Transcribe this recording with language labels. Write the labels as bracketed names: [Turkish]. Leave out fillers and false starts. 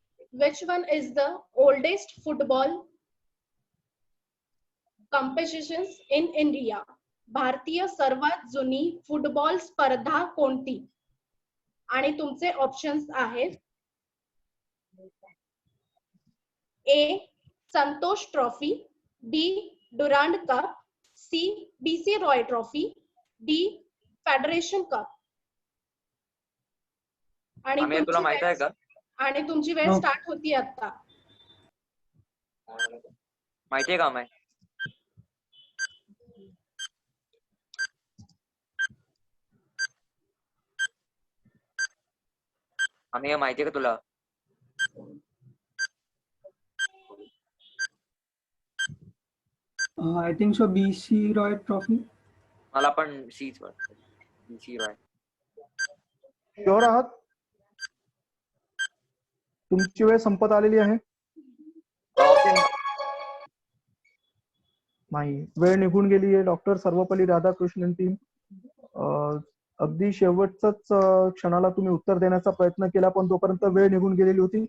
[English] Which one is the oldest football competitions in India? [Marathi] भारतीय सर्वात जुनी फुटबॉल स्पर्धा कोणती? आणि तुमचे ऑप्शन्स आहेत ए संतोष ट्रॉफी, बी Durand cup, C BC Roy trophy, D federation cup. आणि तुला माहित आहे का? आणि तुमची वेळ स्टार्ट होती आता. माहितीये का मैं? आम्ही माहितीये का तुला? [English] I think so BC Roy trophy. [Marathi] मला पण सीच वाटतं, बीसी रॉय. शुअर आहात? तुमची वेळ संपत आलेली आहे. नाही, वेळ निघून गेली आहे. डॉक्टर सर्वपल्ली राधाकृष्णन टीम, अगदी शेवटच्याच क्षणाला तुम्ही उत्तर देण्याचा प्रयत्न केला पण तोपर्यंत वेळ निघून गेलेली होती.